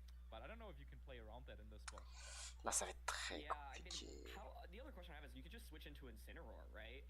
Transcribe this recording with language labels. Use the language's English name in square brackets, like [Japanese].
[English] But I don't know if you can play around that in this spot. [French] Là, ça va être très compliqué. [English] The other question I have is you could just switch into Incineroar, right?